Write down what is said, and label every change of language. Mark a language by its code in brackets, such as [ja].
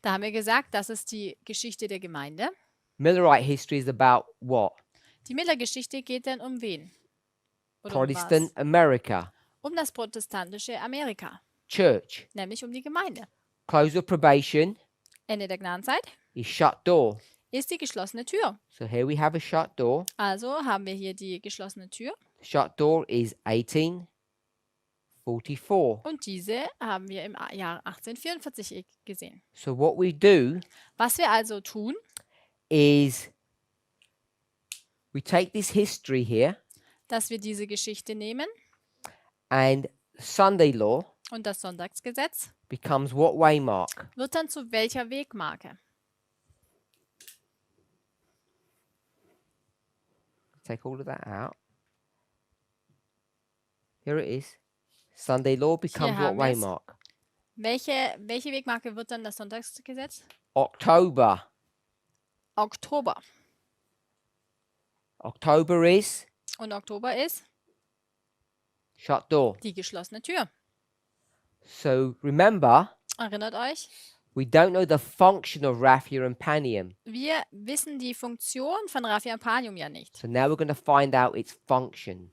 [de] Da haben wir gesagt, das ist die Geschichte der Gemeinde. [en] Millerite history is about what? [de] Die Miller-Geschichte geht denn um wen? Oder um [en] Protestant [de] was? [en] America. [de] Um das protestantische Amerika, [en] Church. [de] nämlich um die Gemeinde. [en] Close of probation [de] Ende der Gnadenzeit [en] is shut door. [de] ist die geschlossene Tür. [en] So here we have a shut door. [de] Also haben wir hier die geschlossene Tür [en] Shut door is 1844. [de] und diese haben wir im Jahr 1844 gesehen. [en] So what we do [de] Was wir also tun, [en] is we take this history here [de] dass wir diese Geschichte nehmen [en] and Sunday law [de] und das Sonntagsgesetz [en] becomes what waymark? [de] wird dann zu welcher Wegmarke? [en] Take all of that out. Here it is. Sunday law becomes what [de] haben wir es. [en] waymark? [de] Welche Wegmarke wird dann das Sonntagsgesetz? [en] October. [de] Oktober. [en] October is [de] Und Oktober ist [en] shut door. [de] die geschlossene Tür. [en] So remember, [de] Erinnert euch, [en] we don't know the function of Raphia and Panium. [de] wir wissen die Funktion von Raphia und Panium ja nicht. [en] So now we're going to find out its function,